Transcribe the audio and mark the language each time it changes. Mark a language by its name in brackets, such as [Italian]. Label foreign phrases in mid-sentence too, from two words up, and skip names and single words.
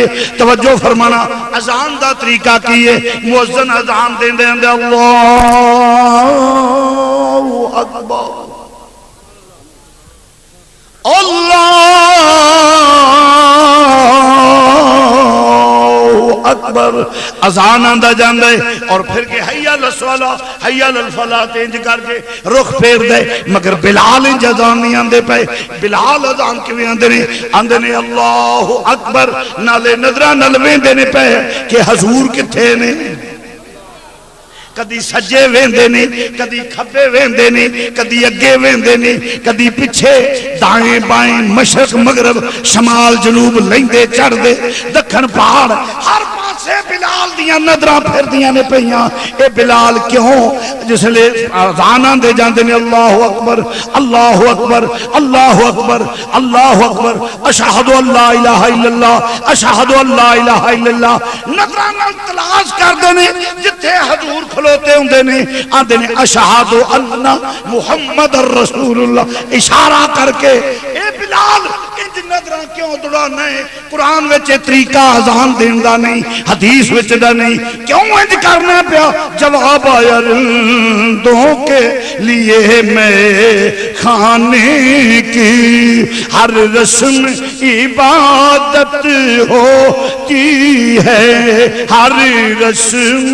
[Punjabi] توجہ فرمانا. اذان دا طریقہ کی ہے. مؤذن اذان دین دے [Arabic] اللہ اکبر اللہ اکبر [Punjabi] اذان آندا جاندا ہے اور پھر کہ [Arabic] حی علی الصلاۃ حی علی الفلاح [Punjabi] تینج کر کے رخ پھیر دے. مگر بلال انج اذان نہیں آندے پے. بلال اذان کیویں آندے نے [Arabic] اللہ اکبر [Punjabi] نالے نظراں نال ویندے نے پے کہ حضور کتھے نے. کدی سجے ویندے نے کدی کھبے ویندے نے کدی اگے ویندے نے کدی پیچھے دائیں بائیں مشرق مغرب شمال جنوب لیندے چڑھ دے دکھن پہاڑ ہر پاسے بلال دیاں نظراں پھر دیاں نے پئیاں. اے بلال کیوں جس لے اذان آندے جاندے نے [Arabic] اللہ اکبر اللہ اکبر اللہ اکبر اللہ اکبر اشہد ان لا الہ الا اللہ اشہد ان لا الہ الا اللہ. [Punjabi] نظراں نال تلاش کردے نے جتھے حضور کھلوتے ہوندے نے آندے نے [Arabic] اشہد ان محمد رسول اللہ [Punjabi] اشارہ کر کے. اے بلال انج نظراں کیوں دوڑانا ہے؟ قرآن وچ طریقہ اذان دین دا نہیں حدیث وچ دا نہیں. کیوں انج کرنا پیا؟ [Urdu] جواب آیا رندوں کے لیے میں کھانے کی ہر رسم عبادت ہوتی ہے.